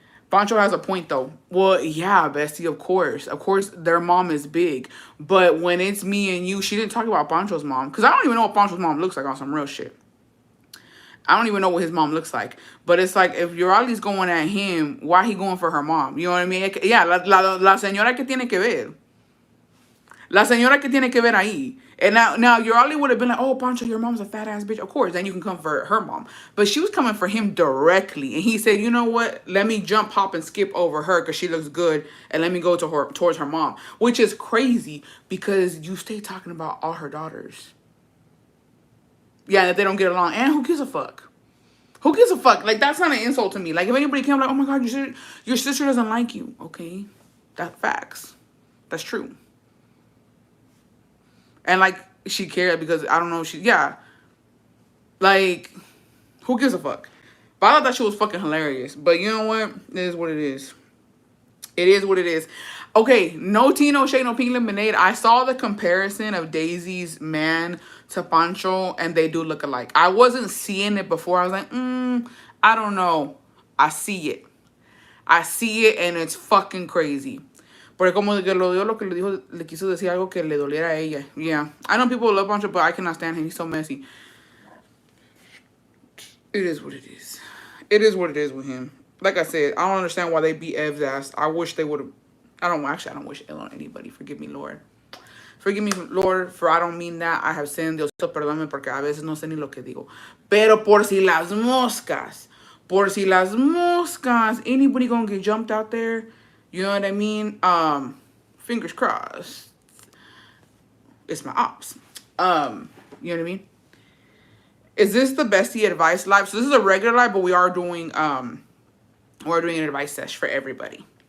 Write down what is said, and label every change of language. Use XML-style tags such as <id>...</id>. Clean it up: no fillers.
<en>Pancho has a point, though. Well, yeah, bestie, of course. Of course, their mom is big. But when it's me and you, she didn't talk about Pancho's mom. Because I don't even know what Pancho's mom looks like on some real shit. I don't even know what his mom looks like. But it's like, if Yorali's going at him, why he going for her mom? You know what I mean?</en> <es>Yeah, la señora que tiene que ver. La señora que tiene que ver ahí.</es> <en>And now Urali would have been like, oh, Pancho, your mom's a fat ass bitch. Of course, then you can come for her mom. But she was coming for him directly. And he said, you know what? Let me jump, hop, and skip over her because she looks good. And let me go to her towards her mom. Which is crazy because you stay talking about all her daughters. Yeah, that they don't get along. And who gives a fuck? Who gives a fuck? Like, that's not an insult to me. Like, if anybody came like, oh my God, your sister doesn't like you. Okay, that's facts. That's true. And like, she cared because I don't know, yeah. Like, who gives a fuck? But I thought that shit was fucking hilarious. But you know what? It is what it is. It is what it is. Okay, no tea, no shade, no pink lemonade. I saw the comparison of Daisy's man to Pancho, and they do look alike. I wasn't seeing it before. I was like, I don't know. I see it. I see it, and it's fucking crazy.</en> <es>Porque como que lo dio lo que le dijo, le quiso decir algo que le doliera a ella.</es> <en>Yeah. I know people love Pancho, but I cannot stand him. He's so messy. It is what it is. It is what it is with him. Like I said, I don't understand why they beat Ev's ass. I wish they would have. I don't wish ill on anybody. Forgive me, Lord. Forgive me, Lord, for I don't mean that. I have sinned.</en> <es>Diosito, perdóname porque a veces no sé ni lo que digo. Pero por si las moscas. Por si las moscas.</es> <en>Anybody gonna get jumped out there? You know what I mean? Fingers crossed. It's my ops. You know what I mean? Is this the bestie advice live? So this is a regular live, but we are doing an advice sesh for everybody.</en>